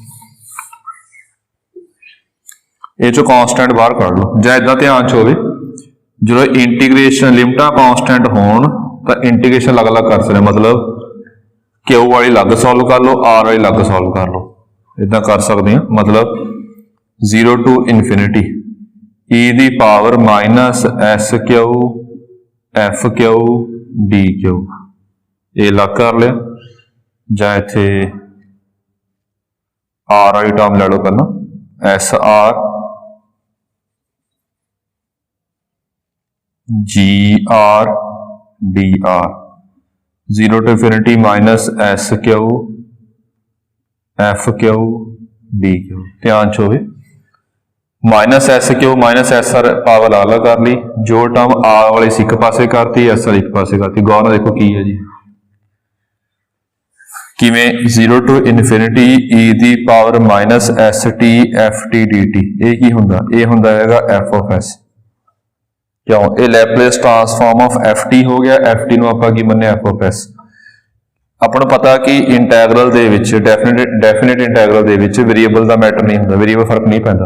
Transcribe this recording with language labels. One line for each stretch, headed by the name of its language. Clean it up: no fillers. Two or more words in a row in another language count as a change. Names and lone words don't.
Punjabi: ਇਹ ਚੋਂ ਕਾਂਸਟੈਂਟ ਬਾਹਰ ਕੱਢ ਲਓ, ਜਾਂ ਇਦਾਂ ਧਿਆਨ ਚ ਹੋਵੇ ਜਦੋਂ ਇੰਟੀਗ੍ਰੇਸ਼ਨ ਲਿਮਟਾਂ ਕਾਂਸਟੈਂਟ ਹੋਣ ਤਾਂ ਇੰਟੀਗ੍ਰੇਸ਼ਨ ਅਲੱਗ-ਅਲੱਗ ਕਰ ਸਕਦੇ, ਮਤਲਬ Q ਵਾਲੀ ਅਲੱਗ ਸੋਲਵ ਕਰ ਲਓ, R ਵਾਲੀ ਅਲੱਗ ਸੋਲਵ ਕਰ ਲਓ, ਇਦਾਂ ਕਰ ਸਕਦੇ ਹਾਂ। ਮਤਲਬ 0
English: to infinity
Punjabi: e ਦੀ ਪਾਵਰ ਮਾਈਨਸ SQ FQ DQ, ਇਹ ਅਲੱਗ ਕਰ ਲਿਆ, ਜਾਂ ਇੱਥੇ R ਵਾਲੀ ਟਰਮ ਲੈ ਲਓ ਪਹਿਲਾਂ, SR GR DR, 0
English: to infinity minus
Punjabi: SQ FQ DQ, ਧਿਆਨ ਚ ਹੋਵੇ ਮਾਈਨਸ SQ ਮਾਈਨਸ SR ਪਾਵਰ ਅਲੱਗ ਕਰ ਲਈ, ਜੋ ਟਰਮ R ਵਾਲੀ ਸੀ ਇੱਕ ਪਾਸੇ ਕਰਤੀ, S ਵਾਲੀ ਇੱਕ ਪਾਸੇ ਕਰਤੀ। ਗੌਰ ਨਾਲ ਦੇਖੋ ਕੀ ਹੈ ਜੀ, ਕਿਵੇਂ 0
English: to infinity
Punjabi: e ਦੀ ਪਾਵਰ ਮਾਈਨਸ ST FT DT, ਇਹ ਕੀ ਹੁੰਦਾ, ਇਹ ਹੁੰਦਾ ਹੈਗਾ
English: f of s,
Punjabi: ਕਿਉਂ ਇਹ
English: Laplace transform of ft
Punjabi: ਹੋ ਗਿਆ, ft ਨੂੰ ਆਪਾਂ ਕੀ ਮੰਨਿਆ
English: f of s।
Punjabi: ਆਪਾਂ ਨੂੰ ਪਤਾ ਕਿ ਇੰਟੈਗਰਲ ਦੇ ਵਿੱਚ
English: definite integral
Punjabi: ਦੇ ਵਿੱਚ ਵੇਰੀਏਬਲ ਦਾ ਮੈਟਰ ਨਹੀਂ ਹੁੰਦਾ, ਵੇਰੀਏਬਲ ਫਰਕ ਨਹੀਂ ਪੈਂਦਾ।